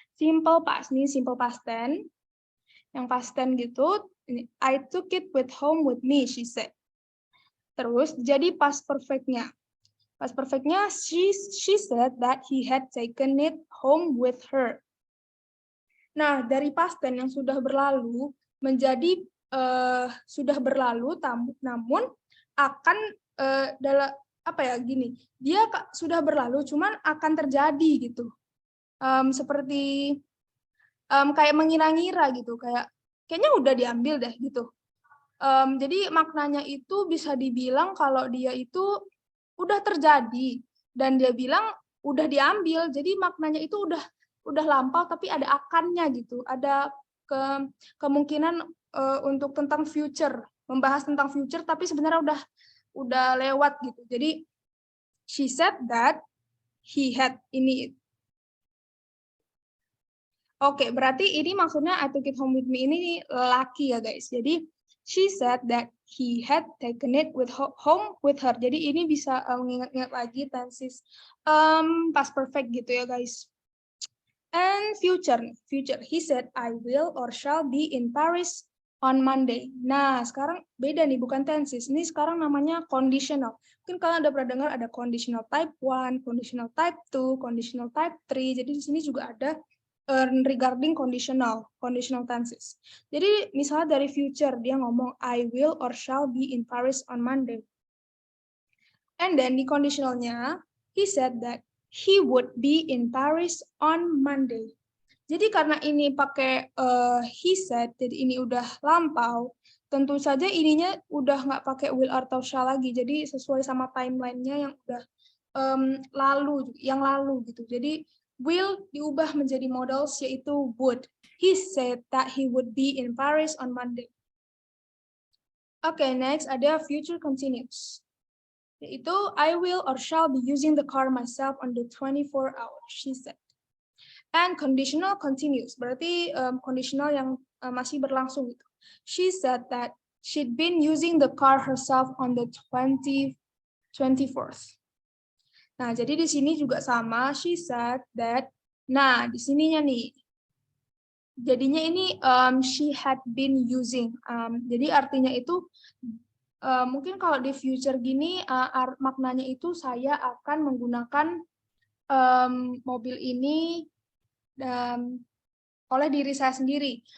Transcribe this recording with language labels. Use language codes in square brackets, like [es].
[id] Simple past, nih simple past tense. Yang past tense gitu, [en] I took it with home with me, she said. [id] Terus jadi past perfect-nya. Past perfect-nya, [en] she said that he had taken it home with her. [id] Nah, dari past tense yang sudah berlalu menjadi sudah berlalu, namun akan dalam apa ya gini, dia sudah berlalu, cuman akan terjadi gitu. Seperti kayak mengira-ngira gitu, kayaknya udah diambil deh gitu. Jadi maknanya itu bisa dibilang kalau dia itu udah terjadi dan dia bilang udah diambil. Jadi maknanya itu udah lampau tapi ada akannya gitu. Ada kemungkinan untuk tentang future, membahas tentang future tapi sebenarnya udah lewat gitu. [en] Jadi she said that he had ini. [id] Oke, berarti ini maksudnya [en] I took it home with me [id] ini laki ya guys. [en] Jadi she said that he had taken it home with her. [id] Jadi ini bisa mengingat-ingat lagi tenses past perfect gitu ya guys. [en] And future. He said I will or shall be in Paris on Monday. [id] Nah, sekarang beda nih, bukan tenses. Ini sekarang namanya conditional. Mungkin kalian udah pernah dengar ada conditional type 1, conditional type 2, conditional type 3. Jadi di sini juga ada [en] regarding conditional tenses. [id] Jadi misalnya dari future dia ngomong [en] I will or shall be in Paris on Monday. And then [id] di conditionalnya [en] he said that he would be in Paris on Monday. [id] Jadi karena ini pakai he said, jadi ini udah lampau, tentu saja ininya udah nggak pakai will atau shall lagi. Jadi sesuai sama timelinenya yang udah lalu gitu. Jadi will diubah menjadi modals yaitu would. [en] He said that he would be in Paris on Monday. Okay, next ada future continuous. Yaitu I will or shall be using the car myself on the 24 hours, she said. [id] And conditional continuous, berarti conditional yang masih berlangsung gitu. [en] She said that she'd been using the car herself on the 24th. [id] Nah, jadi di sini juga sama, [en] she said that, [id] nah di sininya nih, jadinya ini [en] she had been using, [id] jadi artinya itu, mungkin kalau di future gini, maknanya itu saya akan menggunakan mobil ini oleh diri saya sendiri.